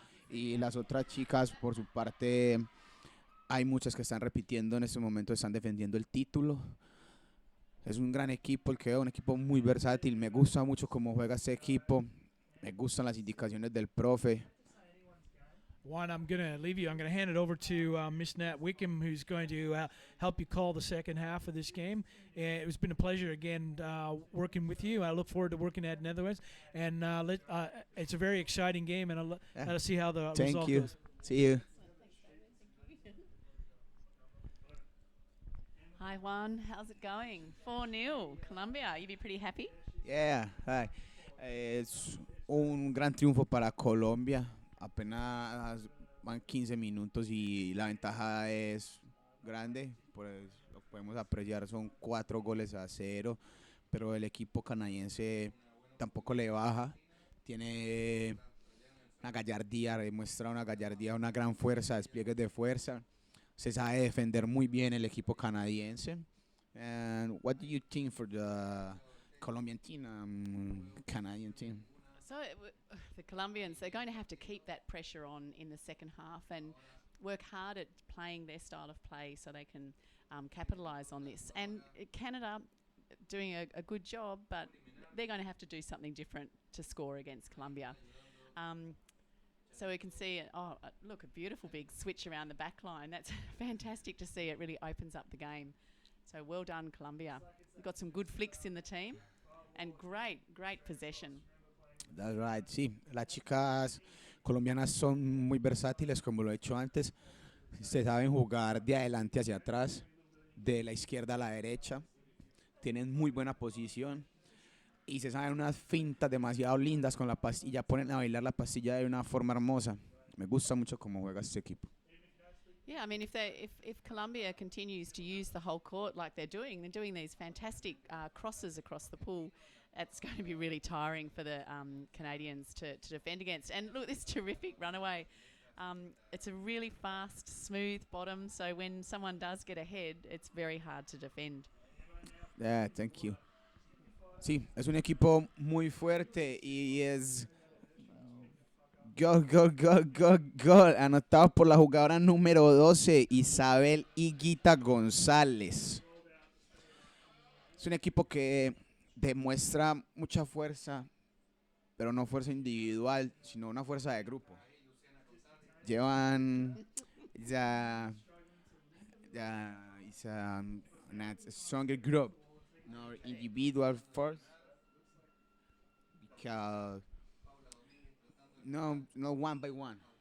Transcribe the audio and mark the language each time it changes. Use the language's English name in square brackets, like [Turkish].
[Spanish] Y las otras chicas, por su parte, hay muchas que están repitiendo en este momento, están defendiendo el título. Es un gran equipo el que veo, un equipo muy versátil. Me gusta mucho cómo juega este equipo. Me gustan las indicaciones del profe. [English] Juan, I'm going to leave you. I'm going to hand it over to Miss Nat Wickham, who's going to help you call the second half of this game. It's been a pleasure again working with you. I look forward to working at Netherlands, and it's a very exciting game, and I'll see how the result goes. See you. Hi Juan, how's it going? 4-0, Colombia. You be pretty happy? Yeah, hi. [Spanish] Es un gran triunfo para Colombia. Apenas van 15 minutos y la ventaja es grande. Pues lo podemos apreciar, son 4-0, pero el equipo canadiense tampoco le baja. Tiene una gallardía, demuestra una gallardía, una gran fuerza, despliegues de fuerza. Se sabe defender muy bien el equipo canadiense. [English] And what do you think for the Colombian team, Canadian team? So the Colombians, they're going to have to keep that pressure on in the second half and work hard at playing their style of play so they can capitalise on this. And Canada doing a good job, but they're going to have to do something different to score against Colombia. So we can see, look, a beautiful big switch around the back line. That's fantastic to see. It really opens up the game. So well done, Colombia. We've got some good flicks in the team and great possession. That's right, sí. [Spanish] Las chicas colombianas son muy versátiles, como lo he dicho antes. Se saben jugar de adelante hacia atrás, de la izquierda a la derecha. Tienen muy buena posición. Y se saben unas fintas demasiado lindas con la pastilla, ponen a bailar la pastilla de una forma hermosa. Me gusta mucho cómo juega este equipo. [English] Yeah, I mean, if Colombia continues to use the whole court like they're doing these fantastic crosses across the pool, it's going to be really tiring for the Canadians to defend against. And look, this terrific runaway. It's a really fast, smooth bottom, so when someone does get ahead, it's very hard to defend. Yeah, thank you. [Spanish] Sí, es un equipo muy fuerte y es gol, gol, gol, gol, gol, anotado por la jugadora número 12, Isabel Higuita González. Es un equipo que demuestra mucha fuerza, pero no fuerza individual, sino una fuerza de grupo. Llevan ya, [English] it's a stronger group, no individual force, because no one by one,